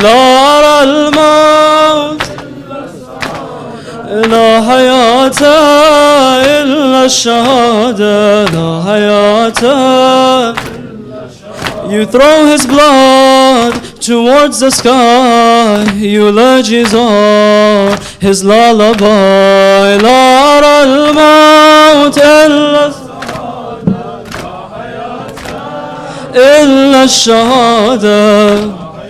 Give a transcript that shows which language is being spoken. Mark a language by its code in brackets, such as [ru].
[ar] La ara al-maut لا حياة إلا الشهادة لا حياة. [en] You throw his blood towards the sky. Eulogies are his lullaby. [ar] لا أرى الموت إلا الشهادة.